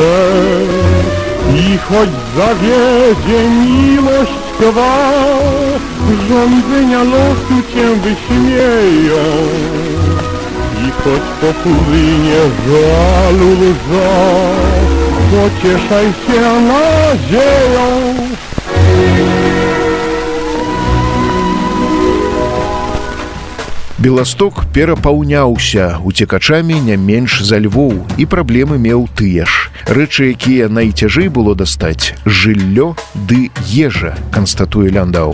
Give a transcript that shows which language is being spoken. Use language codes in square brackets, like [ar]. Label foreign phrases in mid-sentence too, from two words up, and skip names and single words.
[pl] I choć zawiedzie miłość twa, rządzenia losu cię wyśmieją. I choć popłynie żalu łza, pocieszaj się nadzieją. [be] Беласток перапаўняўся уцекачамі не менш за Львоў, і праблемы меў тыя ж. Рэчы, якія найцяжэй было дастаць – жыллё ды ежа, канстатуе Ляндау.